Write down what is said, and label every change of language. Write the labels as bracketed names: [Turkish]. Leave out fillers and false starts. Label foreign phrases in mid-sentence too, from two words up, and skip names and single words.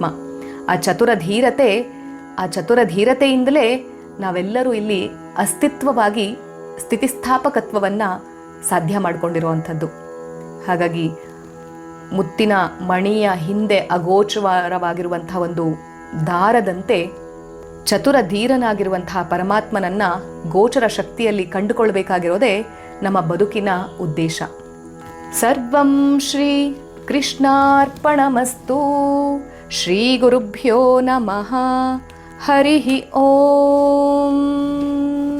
[Kannada] ಆ ಚತುರಧೀರತೆಯಿಂದಲೇ ನಾವೆಲ್ಲರೂ ಇಲ್ಲಿ ಅಸ್ತಿತ್ವವಾಗಿ ಸ್ಥಿತಿಸ್ಥಾಪಕತ್ವವನ್ನು ಸಾಧ್ಯ ಮಾಡಿಕೊಂಡಿರುವಂಥದ್ದು. ಹಾಗಾಗಿ ಮುತ್ತಿನ ಮಣಿಯ ಹಿಂದೆ ಅಗೋಚರವಾಗಿರುವಂತಹ ಒಂದು ದಾರದಂತೆ ಚತುರಧೀರನಾಗಿರುವಂತಹ ಪರಮಾತ್ಮನನ್ನು ಗೋಚರ ಶಕ್ತಿಯಲ್ಲಿ ಕಂಡುಕೊಳ್ಬೇಕಾಗಿರೋದೇ ನಮ್ಮ ಬದುಕಿನ ಉದ್ದೇಶ. [Sanskrit] ಸರ್ವಂ ಶ್ರೀ ಕೃಷ್ಣಾರ್ಪಣಮಸ್ತು. ಶ್ರೀ ಗುರುಭ್ಯೋ ನಮಃ. ಹರಿ ಓಂ.